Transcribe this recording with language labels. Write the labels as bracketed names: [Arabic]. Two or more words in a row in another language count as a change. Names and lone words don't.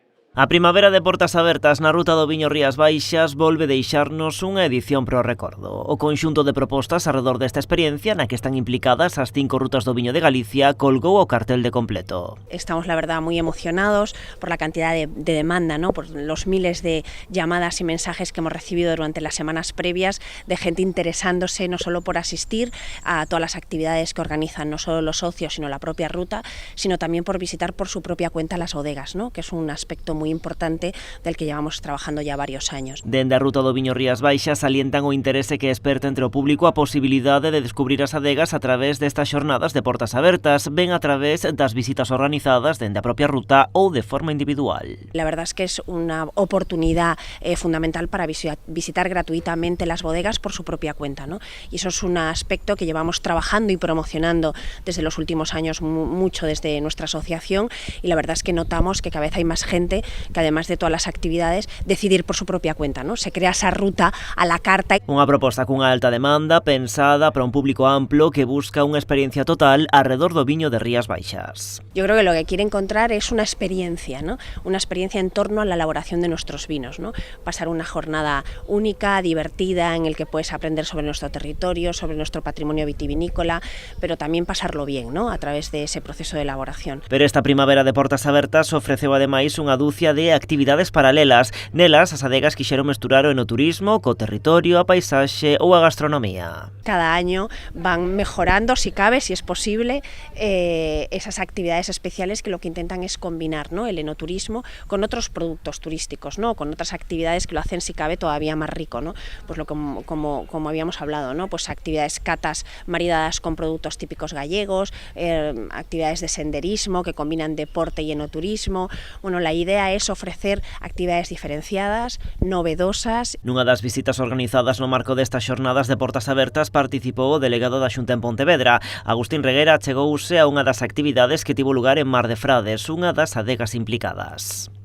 [Galician] A primavera de portas abertas na ruta do Viño Rías Baixas volve deixarnos unha edición pro recordo. O conxunto de propostas arredor desta experiencia, na que están implicadas as 5 rutas do viño de Galicia, colgou o cartel de completo. [Spanish] Estamos, la verdad, muy emocionados por la cantidad de demanda, ¿no? Por los miles de llamadas y mensajes que hemos recibido durante las semanas previas de gente interesándose no solo por asistir a todas las actividades que organizan no solo los socios, sino la propia ruta, sino también por visitar por su propia cuenta las bodegas, ¿no? Que es un aspecto muy importante del que llevamos trabajando ya varios años. [Galician] Dende a ruta do Viño Rías Baixas salientan o interese que esperta entre o público a posibilidade de descubrir as adegas a través destas xornadas de portas abertas, ben a través das visitas organizadas dende a propia ruta ou de forma individual. [Spanish] La verdad es que es una oportunidad fundamental para visitar gratuitamente las bodegas por su propia cuenta, ¿no? Y eso es un aspecto que llevamos trabajando y promocionando desde los últimos años mucho desde nuestra asociación, y la verdad es que notamos que cada vez hay más gente que, además de todas las actividades, decidir por su propia cuenta, ¿no? Se crea esa ruta a la carta. [Galician] Unha proposta cunha alta demanda pensada para un público amplo que busca unha experiencia total alrededor do viño de Rías Baixas. [Spanish] Yo creo que lo que quiere encontrar es una experiencia, ¿no? Una experiencia en torno a la elaboración de nuestros vinos, ¿no? Pasar una jornada única, divertida, en el que puedes aprender sobre nuestro territorio, sobre nuestro patrimonio vitivinícola, pero también pasarlo bien, ¿no? A través de ese proceso de elaboración. [Galician] Pero esta primavera de portas abertas ofreceu ademais unha dúcia de actividades paralelas. Nelas, as adegas quixeron mesturar o enoturismo co territorio, a paisaxe ou a gastronomía. [Spanish] Cada año van mejorando, si cabe, si es posible, esas actividades especiales que lo que intentan es combinar, ¿no? El enoturismo con otros productos turísticos, ¿no? Con otras actividades que lo hacen, si cabe, todavía más rico, ¿no? Pues como habíamos hablado, ¿no? Pues actividades catas maridadas con productos típicos gallegos, actividades de senderismo que combinan deporte y enoturismo. Bueno, la idea es ofrecer actividades diferenciadas, novedosas. [Galician] Nunha das visitas organizadas no marco destas xornadas de portas abertas participou o delegado da Xunta en Pontevedra. Agustín Reguera chegouse a unha das actividades que tivo lugar en Mar de Frades, unha das adegas implicadas.